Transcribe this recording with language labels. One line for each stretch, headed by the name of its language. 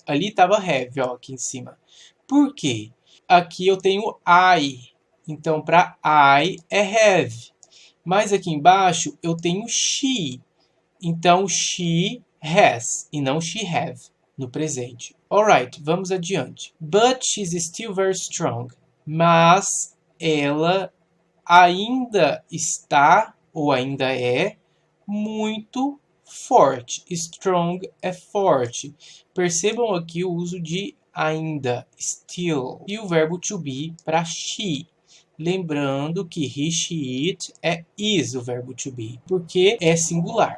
Portuguese: Ali estava have, ó, aqui em cima. Por quê? Aqui eu tenho I. Então, para I é have. Mas aqui embaixo eu tenho she. Então,
English: she has
Portuguese: e não
English: she have
Portuguese: no presente. Alright, vamos adiante.
English: But she's still very strong.
Portuguese: Mas ela ainda está, ou ainda é, muito forte. Strong é forte. Percebam aqui o uso de ainda, still. E o verbo to be para she. Lembrando que he, she, it é is o verbo to be, porque é singular.